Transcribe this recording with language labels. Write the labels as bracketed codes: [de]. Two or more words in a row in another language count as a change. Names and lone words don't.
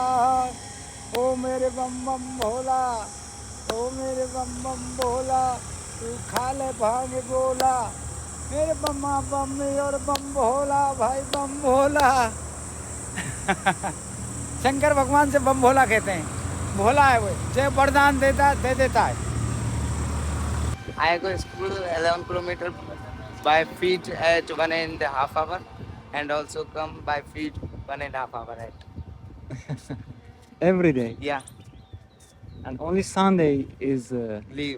[hi] ओ मेरे बम बम भोला, ओ मेरे बम बम भोला, तू खा ले भांग गोला। मेरे बम्मा बम्मी और बम भोला, भाई बम भोला। शंकर भगवान से बम भोला कहते हैं, भोला है वो, जो वरदान देता दे देता है। [en] I go school 11 kilometers by feet at 1.5 hours and also come by feet 1.5 hours. Right? every day Yeah, and only Sunday is leave.